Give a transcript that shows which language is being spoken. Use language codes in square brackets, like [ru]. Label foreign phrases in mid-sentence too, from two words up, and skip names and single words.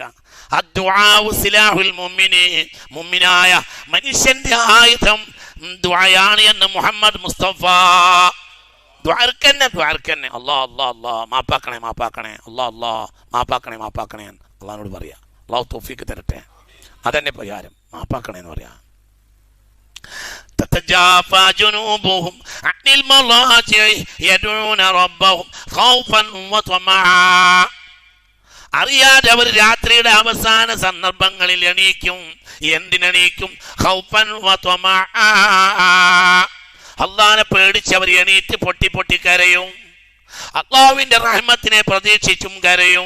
[ar] الدعاء سلاح المؤمن, [ml] മുഅ്മിനായ മനുഷ്യന്റെ ആയുധം ദുആയാണ് എന്ന് മുഹമ്മദ് മുസ്തഫ. ദ്വാർക്കന്നെ അല്ലാഹ് മാപ്പാക്കണേ, അല്ലാഹ് മാപ്പാക്കണേ അള്ളാഹിനോട് പറയാ. അള്ളാഹു തൗഫീഖ് തരട്ടെ. അതന്നെ പരിഹാരം, മാപ്പാക്കണേ എന്ന് പറയാ. [ar] تتجافى جنوبهم عن المضاجع يدعون ربهم خوفا وطمعا. [ml] അറിയാതെ അവർ രാത്രിയുടെ അവസാന സന്ദർഭങ്ങളിൽ എണീക്കും. എന്തിനെണീക്കും? [ar] خوفا وطمعا. [ml] അല്ലാഹനെ പേടിച്ച് അവർ എണീറ്റ് പൊട്ടി കരയും. അല്ലാഹുവിന്റെ റഹ്മത്തിനെ പ്രതീക്ഷിച്ചും കരയും.